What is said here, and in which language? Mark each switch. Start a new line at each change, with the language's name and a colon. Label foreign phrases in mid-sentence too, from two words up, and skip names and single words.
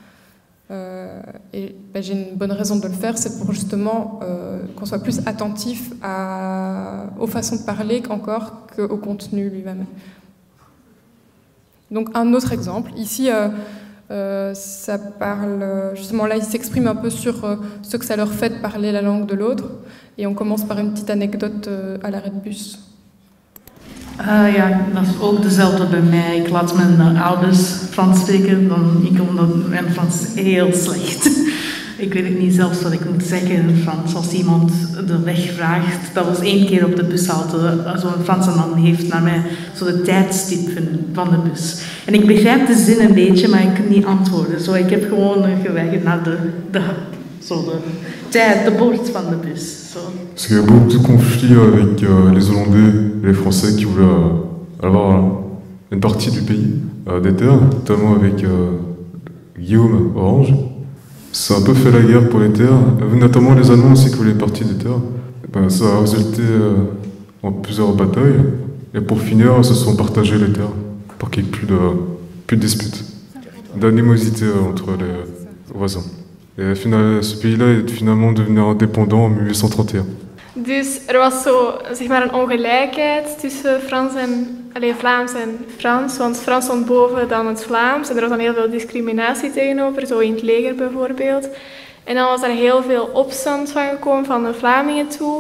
French: Et j'ai une bonne raison de le faire, c'est pour justement qu'on soit plus attentif aux façons de parler qu'au contenu lui-même. Donc un autre exemple, ici ça parle, justement là ils s'expriment un peu sur ce que ça leur fait de parler la langue de l'autre, et on commence par une petite anecdote à l'arrêt de bus.
Dutch: Ja, dat is ook dezelfde bij mij. Ik laat mijn ouders Frans spreken, ik kon mijn Frans heel slecht. Ik weet niet zelfs wat ik moet zeggen in Frans. Als iemand de weg vraagt, dat was 1 keer op de bushalte, zo'n Franse man heeft naar mij zo de tijdstip van de bus. En ik begrijp de zin een beetje, maar ik kan niet antwoorden. Zo, ik heb gewoon geweigerd naar de tijd, de boord van de bus. Zo.
French: Parce qu'il y a beaucoup de conflits avec les Hollandais et les Français qui voulaient avoir une partie du pays, des terres, notamment avec Guillaume Orange. Ça a un peu fait la guerre pour les terres, notamment les Allemands aussi qui voulaient une partie des terres. Ben, ça a résulté en plusieurs batailles, et pour finir, se sont partagés les terres pour qu'il n'y ait plus de disputes, d'animosité entre les voisins. Et ce pays-là est finalement devenu indépendant en 1831.
Dutch: Dus was zo, zeg maar, een ongelijkheid tussen Vlaams en Frans, want Frans stond boven dan het Vlaams en er was dan heel veel discriminatie tegenover, zo in het leger bijvoorbeeld. En dan was er heel veel opstand van gekomen van de Vlamingen toe.